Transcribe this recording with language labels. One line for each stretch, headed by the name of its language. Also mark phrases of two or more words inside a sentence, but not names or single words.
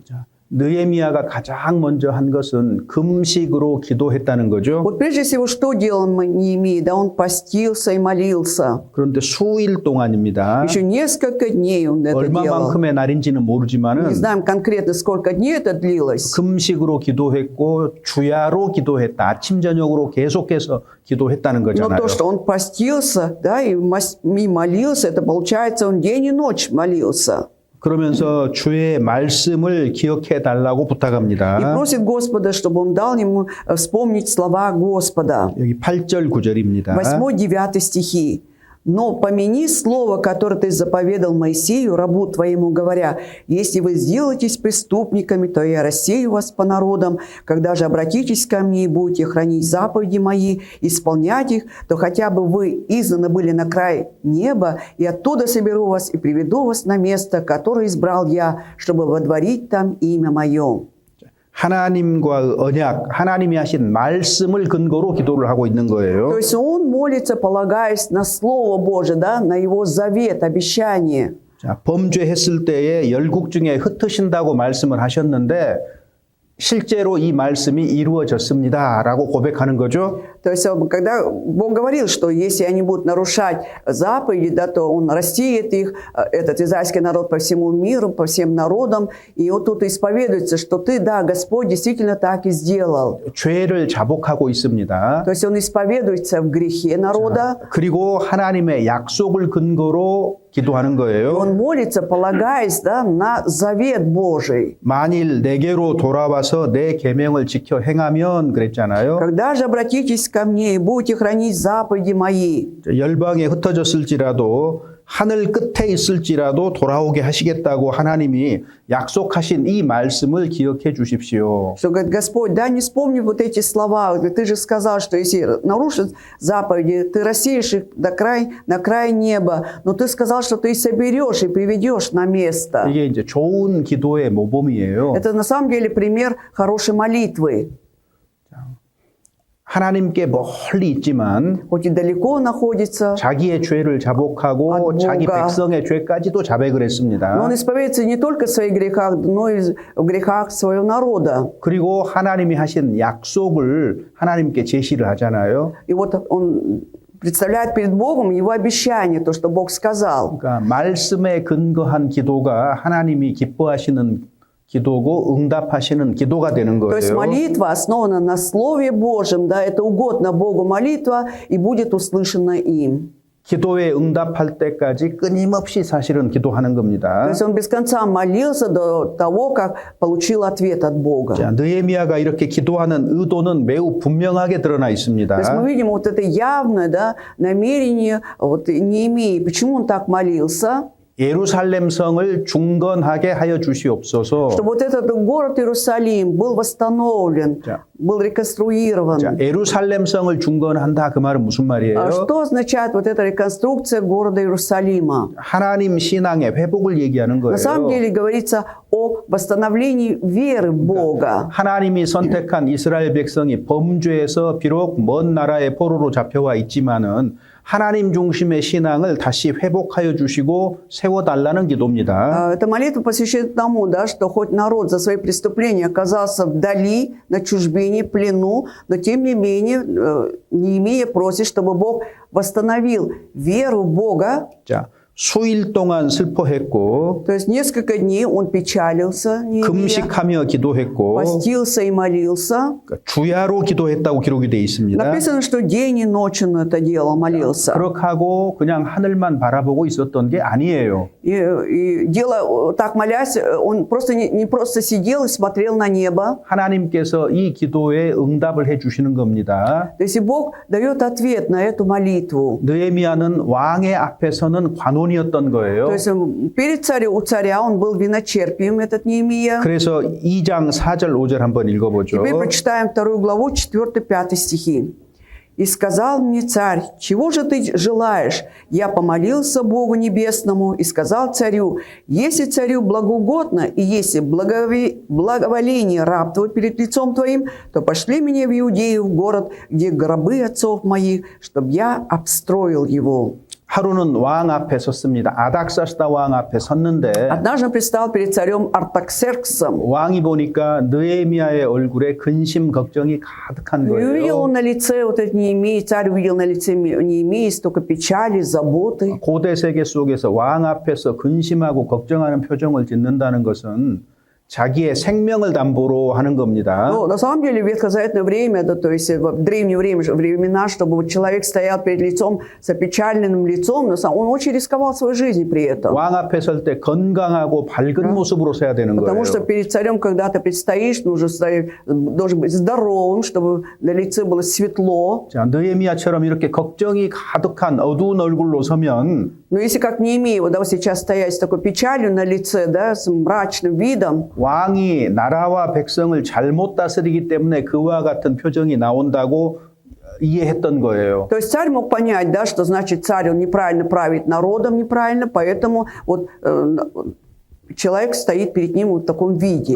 Korean: 느헤미야가 가장 먼저 한 것은 금식으로 기도했다는 거죠.
Russian: Вот прежде всего, что делал Неемия? Да, он постился и молился.
Korean: 그런데 수일 동안입니다.
Russian: Еще несколько дней он это делал.
Korean: 얼마만큼의 날인지는
Russian: Не
Korean: 모르지만은
Russian: знаем конкретно, сколько дней это длилось.
Korean: 금식으로 기도했고 주야로 기도했다. 아침 저녁으로 계속해서 기도했다는
Russian: Но
Korean: 거잖아요.
Russian: то, что он постился, да, и молился, это получается, он день и ночь молился.
Korean: 그러면서 주의 말씀을 기억해 달라고
Russian: И
Korean: 부탁합니다.
Russian: просит Господа, чтобы он дал ему вспомнить слова Господа.
Korean: 여기 8절 9절입니다.
Russian: 8-9 стихи. «Но помяни слово, которое ты заповедал Моисею, рабу твоему, говоря: если вы сделаетесь преступниками, то я рассею вас по народам. Когда же обратитесь ко мне и будете хранить заповеди мои, исполнять их, то хотя бы вы изгнаны были на край неба, и оттуда соберу вас и приведу вас на место, которое избрал я, чтобы водворить там имя мое».
Korean: 하나님과의 언약, 하나님이 하신 말씀을 근거로 기도를 하고 있는 거예요.
Russian: То есть он молится, полагаясь на Слово Божие, да, на его завет, обещание.
Korean: 자, 범죄했을 때에 열국 중에 흩으신다고 말씀을 하셨는데 실제로 이 말씀이 이루어졌습니다라고 고백하는 거죠.
Russian: То есть, когда Бог говорил, что если они будут нарушать заповеди, да, то Он рассеет их, этот израильский народ по всему миру, по всем народам. И вот тут исповедуется, что ты, да, Господь действительно так и сделал.
Korean: 죄를 자복하고 있습니다.
Russian: То есть Он исповедуется в грехе народа.
Korean: 그리고 하나님의 약속을 근거로 기도하는
Russian: И
Korean: 거예요.
Russian: он молится, полагаясь, да, на завет Божий.
Korean: 만일 내게로 돌아와서 내 계명을 지켜 행하면 그랬잖아요.
Russian: Когда же обратитесь ко мне и будете хранить заповеди мои,
Korean: 열방에 흩어졌을지라도 하늘 끝에 있을지라도 돌아오게 하시겠다고 하나님이 약속하신 이 말씀을 기억해 주십시오.
Russian: что говорит Господь, да, не вспомни вот эти слова, ты же сказал, что если нарушишь заповеди, ты рассеешь их на край неба, но ты сказал, что ты соберешь и приведешь на место.
Korean: 이게 이제 좋은 기도의 모범이에요.
Russian: Это на самом деле пример хорошей молитвы.
Korean: 하나님께 멀리 있지만
Russian: Хоть и далеко находится,
Korean: 자기의 죄를 자복하고
Russian: от
Korean: 자기
Russian: Бога.
Korean: 백성의 죄까지도 자백을
Russian: но
Korean: 했습니다.
Russian: он исповедуется не только в своих грехах, но и в грехах своего народа.
Korean: 그리고 하나님이 하신 약속을 하나님께 제시를 하잖아요.
Russian: И вот он представляет перед Богом его обещание, то, что Бог сказал.
Korean: 그러니까 말씀에 근거한 기도가 하나님이 기뻐하시는 기도고 응답하시는 기도가 되는
Russian: То есть
Korean: 거예요.
Russian: молитва основана на Слове Божьем, да, это угодно Богу молитва и будет услышана им.
Korean: 기도에 응답할 때까지 끊임없이 사실은 기도하는
Russian: То
Korean: 겁니다.
Russian: есть он без конца молился до того, как получил ответ от Бога.
Korean: 자, 느헤미야가 이렇게 기도하는 의도는 매우 분명하게 드러나
Russian: То есть
Korean: 있습니다.
Russian: мы видим вот это явное, да, намерение вот, Неемии. Почему он так молился?
Korean: 예루살렘 성을 중건하게 하여 주시옵소서.
Russian: Чтобы вот этот город Иерусалим был восстановлен,
Korean: 자.
Russian: был реконструирован.
Korean: 자, 예루살렘 성을 중건한다 그 말은 무슨 말이에요?
Russian: А что означает вот эта реконструкция города Иерусалима?
Korean: 하나님 신앙의 회복을 얘기하는
Russian: На самом
Korean: 거예요.
Russian: деле говорится о восстановлении веры в Бога.
Korean: 하나님이 선택한 이스라엘 백성이 범죄에서 비록 먼 나라의 포로로 잡혀와 있지만은 하나님 중심의 신앙을 다시 회복하여 주시고 세워달라는 기도입니다.
Russian: Эта молитва посвящена тому, да, что хоть народ за свои преступления оказался вдали, на чужбине, плену, но тем не менее Неемия просит, чтобы Бог восстановил веру в Бога.
Korean: 자, 수일 동안 슬퍼했고
Russian: То есть несколько дней он печалился, Неемия,
Korean: 금식하며 기도했고
Russian: постился и молился.
Korean: 그러니까 주야로 기도했다고 기록이 되어 있습니다.
Russian: Написано, что день и ночь он это делал, молился.
Korean: 그렇게 하고 그냥 하늘만 바라보고 있었던 게 아니에요.
Russian: И дело, так молясь, он просто не просто сидел и смотрел на небо.
Korean: 하나님께서 이 기도에 응답을 해 주시는 겁니다.
Russian: То есть и Бог дает ответ на эту молитву.
Korean: 느헤미야는 왕의 앞에서는 관원이었던 거예요.
Russian: То есть перед у царя он был виночерпием, этот Неемия.
Korean: 그래서 2장 4절 5절 한번 읽어보죠.
Russian: Теперь прочитаем 2 главу, 4-5 стихи. «И сказал мне царь, чего же ты желаешь? Я помолился Богу Небесному и сказал царю, если царю благоугодно и если благоволение раб твой перед лицом твоим, то пошли меня в Иудею, в город, где гробы отцов моих, чтобы я обстроил его».
Korean: 하루는 왕 앞에 섰습니다. 아닥사스다 왕 앞에 섰는데
Russian: Однажды он предстал перед царем Артаксерксом.
Korean: 왕이 보니까 느헤미야의 얼굴에 근심 걱정이 가득한
Russian: И увидел
Korean: 거예요.
Russian: он на лице вот этот Неемии, царь увидел на лице Неемии столько печали, заботы.
Korean: 고대 세계 속에서 왕 앞에서 근심하고 걱정하는 표정을 짓는다는 것은 자기의 생명을 담보로 하는 겁니다.
Russian: Ну, на самом деле, в ветхозаветное время, да, то есть в древнее время, времена, чтобы вот человек стоял перед лицом с опечаленным лицом, он очень рисковал своей жизнью при этом.
Korean: 왕 앞에 설 때 건강하고 밝은 모습으로 서야 되는 거예요.
Russian: Потому что перед царем, когда ты предстоишь, должен быть здоровым, чтобы на лице было светло.
Korean: 자, 느헤미야처럼 이렇게 걱정이 가득한 어두운 얼굴로 서면
Russian: Но если как Неемия, вот, да, сейчас стоять с такой печалью на лице, да, с мрачным видом,
Korean: 왕이 나라와 백성을 잘못 다스리기 때문에 그와 같은 표정이 나온다고 이해했던 거예요.
Russian: то есть царь мог понять, да, что значит царь, он неправильно правит народом, неправильно, поэтому вот человек стоит перед ним вот в таком виде.